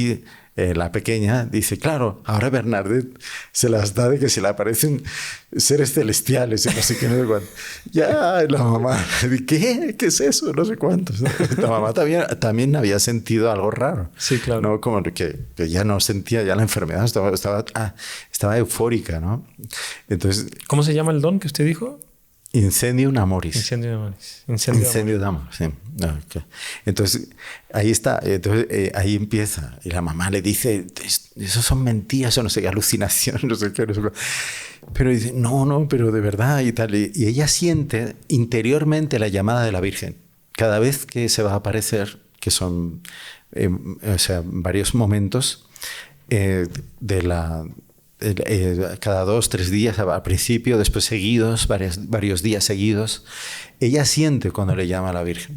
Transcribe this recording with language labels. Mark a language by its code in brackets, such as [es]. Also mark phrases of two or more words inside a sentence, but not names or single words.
[es] Y ahí la pequeña, dice, claro, ahora Bernadette se las da de que se le aparecen seres celestiales y no sé qué, no sé cuánto. Ya, la mamá, ¿qué? ¿Qué es eso? No sé cuántos. La mamá también había sentido algo raro. Sí, claro. ¿No? Como que ya no sentía ya la enfermedad, estaba eufórica, ¿no? Entonces, ¿cómo se llama el don que usted dijo? [la] Incendium amoris. Incendium amoris. Incendium amoris, [es] sí. Okay. Entonces, ahí está. Entonces, ahí empieza. Y la mamá le dice, eso son mentiras o no sé qué, alucinación, no sé qué. No sé qué. Pero dice, no, pero de verdad y tal. Y ella siente interiormente la llamada de la Virgen. Cada vez que se va a aparecer, que son varios momentos cada 2, 3 días al principio, después seguidos, varios días seguidos, ella siente cuando le llama a la Virgen.